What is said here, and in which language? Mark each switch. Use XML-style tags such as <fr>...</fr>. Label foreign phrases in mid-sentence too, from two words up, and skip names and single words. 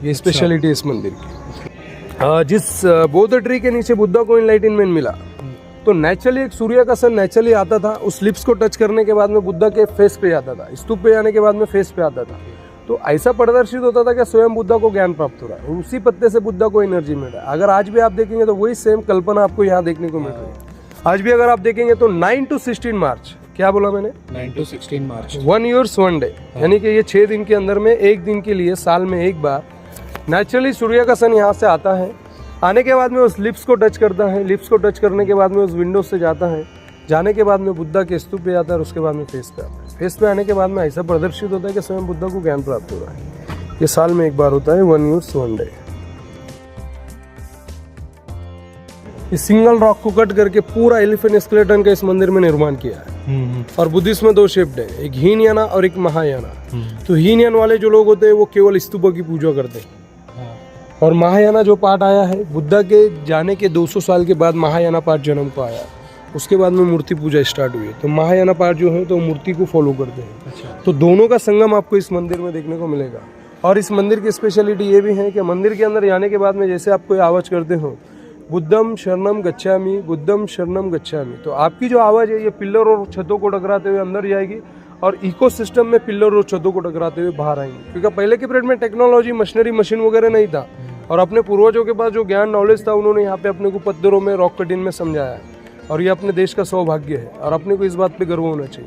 <hi>ये स्पेशलिटी है इस मंदिर की। जिस बोध ट्री के नीचे बुद्धा को इनलाइटमेंट मिला, तो नेचुरली एक सूर्य का सन नेचुरली आता था, उस लिप्स को टच करने के बाद में बुद्धा के फेस पे आता था, स्तूप पे आने के बाद में फेस पे आता था। तो ऐसा प्रदर्शित होता था कि स्वयं बुद्धा को ज्ञान प्राप्त हो रहा है, उसी पत्ते से बुद्धा को एनर्जी मिल रहा है। अगर आज भी आप देखेंगे तो वही सेम कल्पना आपको यहाँ देखने को मिल रही है। आज भी अगर आप देखेंगे तो 9 to 16 मार्च, क्या बोला मैंने? 9 to 16 मार्च,</hi> <en>1 year 1 day,</en> <hi>यानी कि ये 6 दिन के अंदर में एक दिन के लिए साल में एक बार नेचुरली सूर्य का सन यहाँ से आता है। आने के बाद में उस लिप्स को टच करता है, लिप्स को टच करने के बाद में उस विंडो से जाता है, जाने के बाद में बुद्धा के स्तूप पे आता है और उसके बाद में फेस पे आता है। फेस पे आने के बाद में ऐसा प्रदर्शित होता है कि स्वयं बुद्धा को ज्ञान प्राप्त हो रहा है। ये साल में एक बार होता है,</hi> <en>1 year 1 day।</en> <hi>इस</hi> <en>single rock</en> <hi>को कट करके पूरा</hi> <en>elephant skeleton</en> <hi>का इस मंदिर में निर्माण किया है। और बुद्धिस्ट में 2 शिफ्ट है, एक हीनयाना और एक महायाना। तो हीनयान वाले जो लोग होते हैं वो केवल स्तूपों की पूजा करते हैं, और महायाना जो पार्ट आया है बुद्धा के जाने के 200 साल के बाद महायाना पार्ट जन्म को आया, उसके बाद में मूर्ति पूजा स्टार्ट हुई। तो महायाना पार्ट जो है तो मूर्ति को फॉलो करते हैं। अच्छा। तो दोनों का संगम आपको इस मंदिर में देखने को मिलेगा। और इस मंदिर की स्पेशलिटी ये भी है कि मंदिर के अंदर जाने के बाद में जैसे आप कोई आवाज़ करते हो,</hi> <pi>बुद्धम शरणम गच्छामि, बुद्धम शरणम गच्छामि,</pi> <hi>तो आपकी जो आवाज़ है ये पिल्लर और छतों को टकराते हुए अंदर जाएगी और इकोसिस्टम में पिल्लर और छतों को टकराते हुए बाहर आएंगे। क्योंकि पहले के पीरियड में टेक्नोलॉजी, मशीनरी, मशीन वगैरह नहीं था, और अपने पूर्वजों के पास जो ज्ञान नॉलेज था उन्होंने यहाँ पे अपने को पत्थरों में,</hi> <en>rock cutting</en> <hi>में समझाया है। और ये अपने देश का सौभाग्य है और अपने को इस बात पे गर्व होना चाहिए।</hi>